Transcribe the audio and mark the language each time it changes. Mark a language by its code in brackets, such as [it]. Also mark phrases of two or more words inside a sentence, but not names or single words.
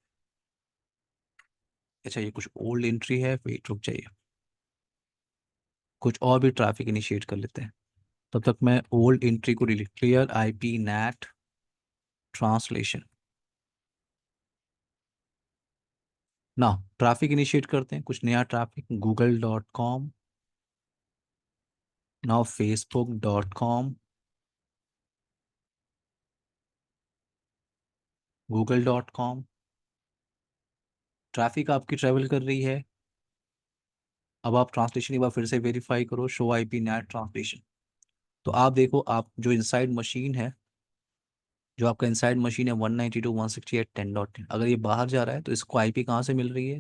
[hi] अच्छा ये कुछ [en] old entry [hi] है, वेट रुक जाइए, कुछ और भी [en] traffic initiate [hi] कर लेते हैं। तब तक मैं [en] old entry को delete, clear IP NAT translation. [hi] ना [en] traffic initiate [hi] करते हैं, कुछ नया ट्रैफिक, google.com नाउ facebook.com, google.com, ट्रैफिक आपकी ट्रैवल कर रही है। अब आप ट्रांसलेशन एक बार फिर से वेरीफाई करो, [en] show IP NAT translation. [hi] तो आप देखो, आप जो [en] inside machine [hi] है, जो आपका [en] inside machine [hi] है 192.168.10.10, अगर ये बाहर जा रहा है तो इसको आईपी कहाँ से मिल रही है?